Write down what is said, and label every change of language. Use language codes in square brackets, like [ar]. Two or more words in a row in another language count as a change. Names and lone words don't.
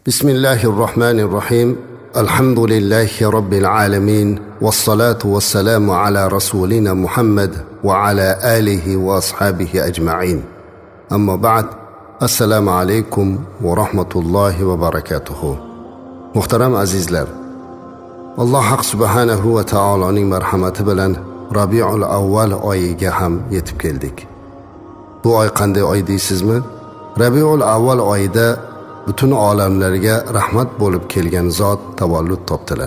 [ar] بسم الله الرحمن الرحيم الحمد لله رب العالمين والصلاة والسلام على رسولنا محمد وعلى آله وأصحابه أجمعين أما بعد السلام عليكم ورحمة الله وبركاته. [uz] محترم azizlar, Alloh haq subhanahu va taoloning marhamati bilan Rabiul Avval oyiga ham yetib keldik. Bu oy qanday oy deysizmi? Rabiul Avval oyida butun olamlarga rahmat bo'lib kelgan zot tavallud topdilar.